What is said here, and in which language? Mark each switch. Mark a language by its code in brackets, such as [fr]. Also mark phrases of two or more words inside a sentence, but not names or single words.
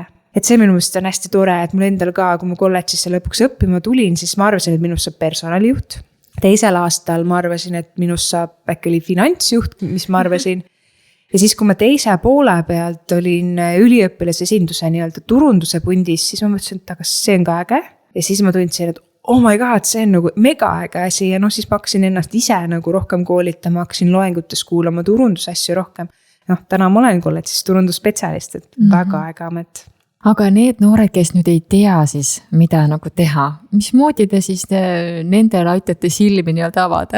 [et] Et see minu meelest on hästi tore, et mul endal ka, kui ma kolledžisse lõpuks õppima tulin, siis ma arvasin, et minust saab personalijuht. Teisel aastal ma arvasin, et minust saab äkki oli finantsjuht, mis ma arvasin. Ja siis, kui ma teise poole pealt olin üliõpilase esinduse nii-öelda turunduse pundis, siis ma mõtlesin, et kas see on ka äge. Ja siis ma tundsin, et [en] oh my god, [et] see on nagu mega äge asi ja siis ma hakkasin ennast ise nagu rohkem koolitama, hakkasin loengutes kuulama turundusasju rohkem. Täna ma olen kolledžis turundusspetsialist, et väga äge amet. Aga need noored, kes nüüd ei tea siis, mida nagu teha, mismoodi te siis nendele aitate silmi nii-öelda avada?